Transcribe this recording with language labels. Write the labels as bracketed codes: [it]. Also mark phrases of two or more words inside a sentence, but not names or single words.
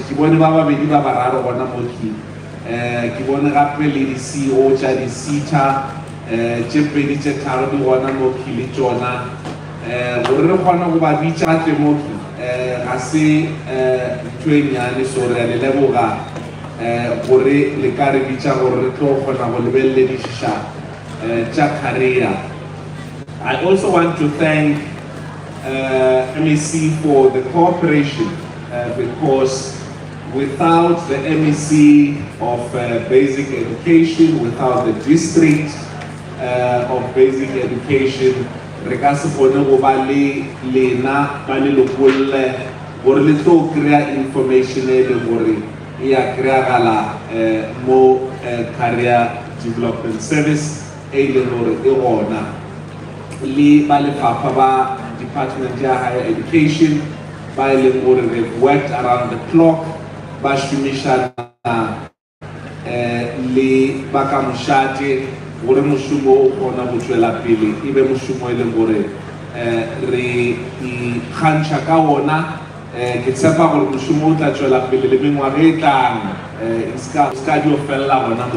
[nso] Ke bone ba babedi ba bararo gona mo ke bone gape le di-CEO tša di-SETA tše pedi tše tharo di gona mo le tšona gore re kgona go ba bitša gatle mo ga se ntho e nnyane. So re a le leboga gore le ka re bitša gore re tlo kgona go lebeledišiša tša career. [en] I also want to thank MEC for the cooperation because without the MEC of basic education, without the district of basic education, [nso] re ka se kgone go ba le lena ba lelokole gore le tlo kry-a information e le gore e a kry-agala mo [en] career development service [nso] e leng gore e gona le ba lefapha ba department ya [en] higher education [nso] ba e leng gore [en] they've worked around the clock [nso] ba šomišana le ba ka mošate gore mošomo o kgona go tšwela pele e be mošomo e leng gore re ikgantšha ka ona. Ke tshepa gore mošomo o tla tšwela pele le mengwaga e tlang ska dio felela gona mo.